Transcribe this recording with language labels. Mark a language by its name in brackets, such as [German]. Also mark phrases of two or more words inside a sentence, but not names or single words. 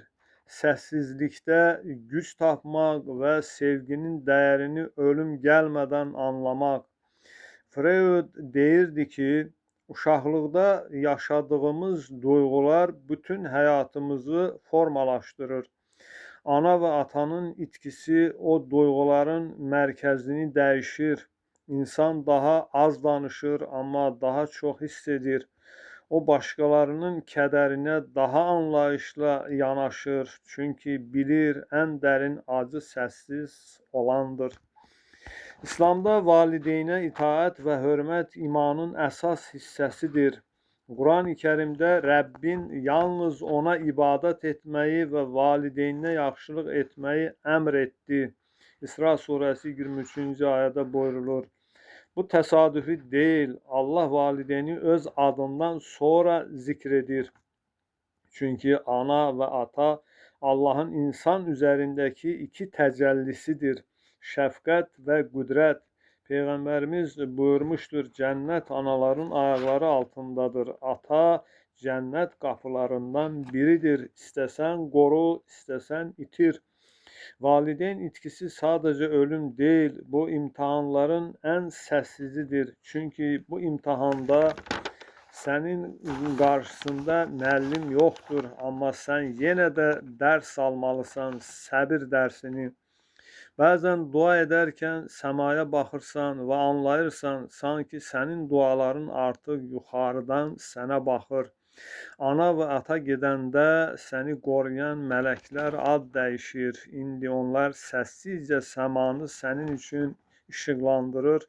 [Azerbaijani] Səssizlikdə güc tapmaq və sevginin dəyərini ölüm gəlmədən anlamaq. Freud deyirdi ki, uşaqlıqda yaşadığımız duyğular bütün həyatımızı formalaşdırır. [Turkish] Ana ve atanın itkisi o duyguların merkezini değişir. [Azerbaijani] İnsan daha az danışır ama daha çok hissedir. O başkalarının kədərinə daha anlayışla yanaşır. [Turkish] Çünkü bilir en derin acı sessiz olandır. [Azerbaijani] İslamda valideynə itaət və hörmət imanın əsas hissəsidir. Quran-ı Kərimdə Rəbbin yalnız ona ibadət etməyi və valideyninə yaxşılıq etməyi əmr etdi. İsra surəsi 23-cü ayədə buyurulur. Bu təsadüfi deyil. Allah valideyni öz adından sonra zikr edir. [Turkish] Çünkü ana ve ata Allah'ın insan üzerindeki iki təcəllisidir. [Azerbaijani] Şəfqət və qüdrət. Peyğəmbərimiz buyurmuşdur, cənnət anaların ayaqları altındadır. Ata cənnət qapılarından biridir. İstəsən qoru, istəsən itir. [Turkish] Valideyn itkisi sadece ölüm değil, bu imtihanların en səssizidir. Çünkü bu imtihanda senin karşısında müəllim yoktur, ama sen yine de ders almalısan, səbir dersini. Bazen dua ederken semaya [Azerbaijani] baxırsan və anlayırsan, [Turkish] sanki senin duaların [Azerbaijani] artıq yuxarıdan sənə baxır. Ana və ata gedəndə səni qoruyan mələklər ad dəyişir. İndi onlar səssizcə səmanı sənin üçün işıqlandırır.